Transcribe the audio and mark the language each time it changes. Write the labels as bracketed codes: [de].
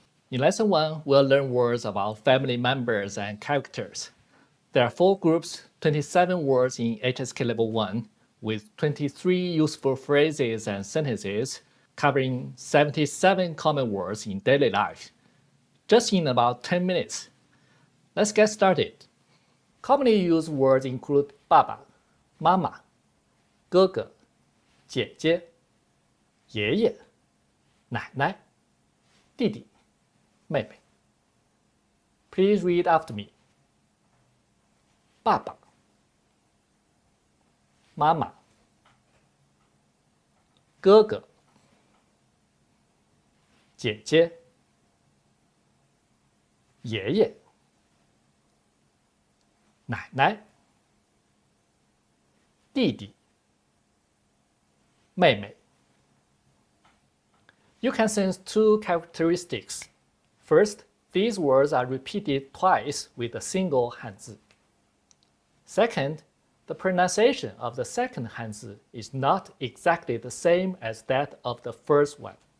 [en] In lesson 1, we'll learn words about family members and characters. There are 4 groups, 27 words in HSK Level 1, with 23 useful phrases and sentences, covering 77 common words in daily life, just in about 10 minutes. Let's get started. Commonly used words include [zh] 爸爸、妈妈、哥哥、姐姐、爷爷、奶奶、弟弟、妹妹。 [en] Please read after me. [zh] 爸爸、妈妈、哥哥、姐姐、爷爷、奶奶、弟弟、妹妹。 [en] You can sense 2 characteristics. First, these words are repeated twice with a single Hanzi. Second, the pronunciation of the second Hanzi is not exactly the same as that of the first one.